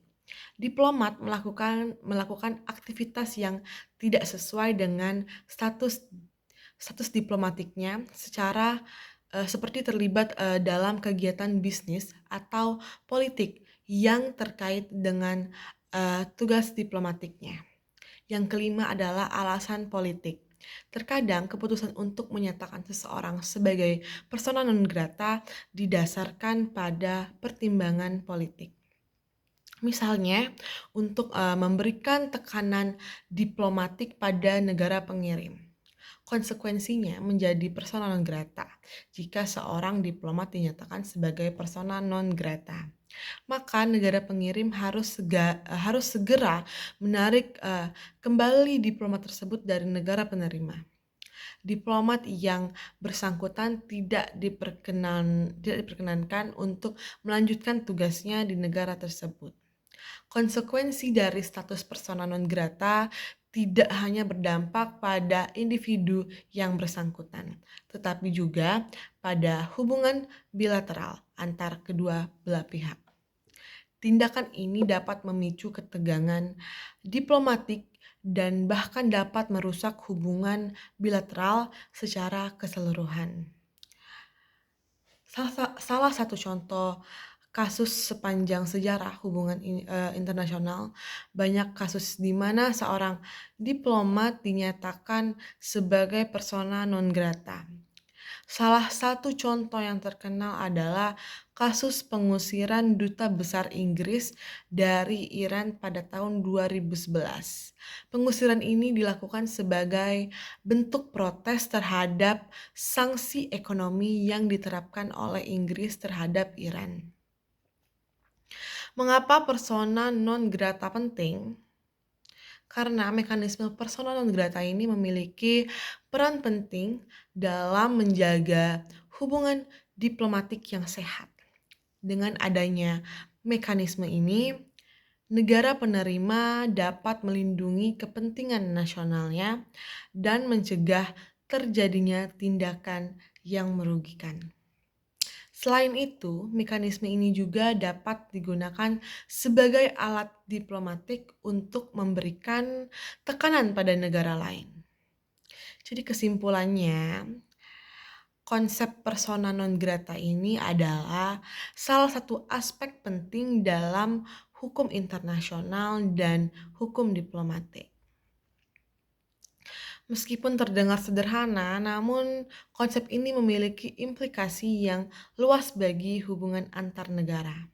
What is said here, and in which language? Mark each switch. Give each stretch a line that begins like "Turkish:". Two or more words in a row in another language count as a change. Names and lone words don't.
Indonesian: Diplomat melakukan aktivitas yang tidak sesuai dengan status diplomatiknya seperti terlibat dalam kegiatan bisnis atau politik yang terkait dengan tugas diplomatiknya. Yang kelima adalah alasan politik. Terkadang keputusan untuk menyatakan seseorang sebagai
Latin: persona non grata
Indonesian: didasarkan pada pertimbangan politik. Misalnya, untuk memberikan tekanan diplomatik pada negara pengirim. Konsekuensinya menjadi
Latin: persona non grata
Indonesian: jika seorang diplomat dinyatakan sebagai
Latin: persona non grata.
Indonesian: Maka negara pengirim harus segera menarik kembali diplomat tersebut dari negara penerima. Diplomat yang bersangkutan tidak diperkenankan untuk melanjutkan tugasnya di negara tersebut. Konsekuensi dari status
Latin: persona non grata
Indonesian: tidak hanya berdampak pada individu yang bersangkutan, tetapi juga pada hubungan bilateral antar kedua belah pihak. Tindakan ini dapat memicu ketegangan diplomatik dan bahkan dapat merusak hubungan bilateral secara keseluruhan. Salah satu contoh kasus sepanjang sejarah hubungan internasional, banyak kasus di mana seorang diplomat dinyatakan sebagai
Latin: persona non grata.
Indonesian: Salah satu contoh yang terkenal adalah kasus pengusiran Duta Besar Inggris dari Iran pada tahun 2011. Pengusiran ini dilakukan sebagai bentuk protes terhadap sanksi ekonomi yang diterapkan oleh Inggris terhadap Iran. Mengapa
Latin: persona non grata
Indonesian: penting? Karena mekanisme
Latin: persona non grata
Indonesian: ini memiliki peran penting dalam menjaga hubungan diplomatik yang sehat. Dengan adanya mekanisme ini, negara penerima dapat melindungi kepentingan nasionalnya dan mencegah terjadinya tindakan yang merugikan. Selain itu, mekanisme ini juga dapat digunakan sebagai alat diplomatik untuk memberikan tekanan pada negara lain. Jadi kesimpulannya, konsep
Latin: persona non grata
Indonesian: ini adalah salah satu aspek penting dalam hukum internasional dan hukum diplomatik. Meskipun terdengar sederhana, namun konsep ini memiliki implikasi yang luas bagi hubungan antar negara.